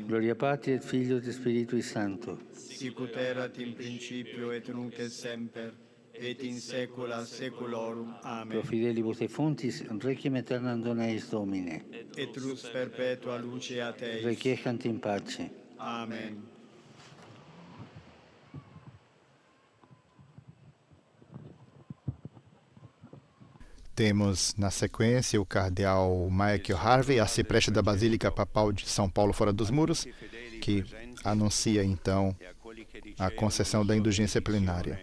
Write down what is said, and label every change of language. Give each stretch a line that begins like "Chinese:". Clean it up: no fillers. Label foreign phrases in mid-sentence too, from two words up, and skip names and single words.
Latin: Gloria Patri et Filio et Spiritui Sancto. Sicut erat in principio et nunc et semper, et in saecula saeculorum. Amen. Pro fidelibus defuntis, requiem aeternam dona eis Domine. Et lux perpetua luceat eis. Requiescant in pace. Amen.
Portuguese: Temos na sequência o cardeal Michael Harvey, arcipreste da Basílica Papal de São Paulo fora dos muros, que anuncia então a concessão da indulgência plenária.